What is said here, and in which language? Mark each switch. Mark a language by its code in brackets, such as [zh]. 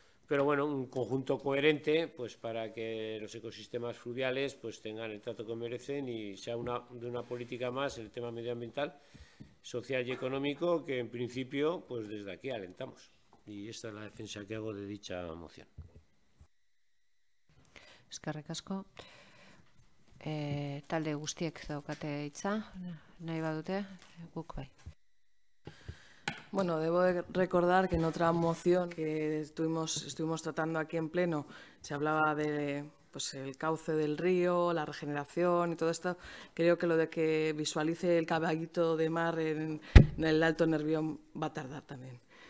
[es] Pero bueno, un conjunto coherente pues para que los ecosistemas fluviales pues tengan el trato que merecen y sea de una política más el tema medioambiental, social y económico que en principio pues desde aquí alentamos. Y esta es la defensa que hago de dicha moción. [eu] Eskerrik asko. Talde guztiek daukate hitza, nahi badute, guk bai. [es] Bueno, debo de recordar que en otra moción que estuvimos tratando aquí en pleno se hablaba de pues, el cauce del río, la regeneración y todo esto. Creo que lo de que visualice el caballito de mar en el Alto Nervión va a tardar también.